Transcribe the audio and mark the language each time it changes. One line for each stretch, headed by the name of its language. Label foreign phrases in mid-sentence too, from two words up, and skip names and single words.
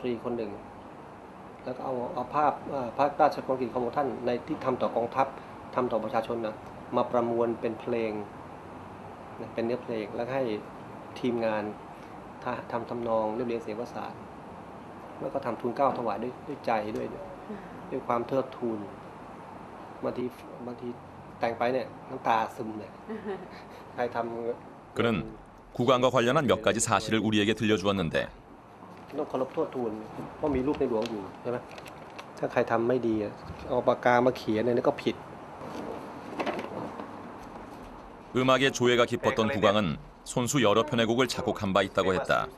Thai: รีคนหนึ่งแล้วก็เอาภาพพระราชกรณีขององค์ท่านในที่ทำต่อกองทัพทำต่อประชาชนนะมาประมวลเป็นเพลงเป็นเนื้อเพลงแล้วให้ทีมงานทำทำนองเรียบเรียงเสียงประสานแล้วก็ทำทูลเกล้าถวายด้วยใจด้วยความเทิดทูนบางทีแต่งไปเนี่ยน้ำตาซึมเลยใครทำ
Korean: 그는 국왕과 관련한 몇 가지 사실을 우리에게 들려주었는데
Thai: ต้องเคารพโทษทูลเพราะมีรูปในหลวงอยู่ใช่ไหมถ้าใครทำไม่ดีเอาปากกามาเขียนเนี่ยก็ผิด
Korean: 음악의 조예가 깊었던 국왕은 손수 여러 편의 곡을 작곡한 바 있다고 했다.